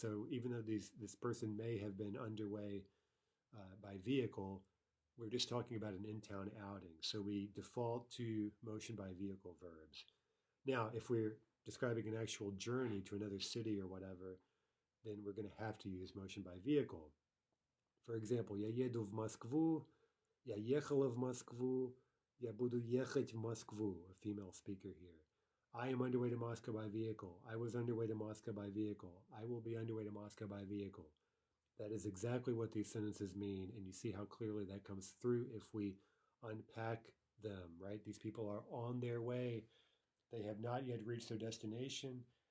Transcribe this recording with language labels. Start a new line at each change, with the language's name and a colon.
English: So even though this person may have been underway by vehicle, we're just talking about an in-town outing. So we default to motion by vehicle verbs. Now, if we're describing an actual journey to another city or whatever, then we're going to have to use motion by vehicle. For example,
Russian: я еду в Москву,
English: я ехала в Москву, я буду ехать в Москву, a female speaker here. I am underway to Moscow by vehicle. I was underway to Moscow by vehicle. I will be underway to Moscow by vehicle. That is exactly what these sentences mean, and you see how clearly that comes through if we unpack them, right? These people are on their way. They have not yet reached their destination.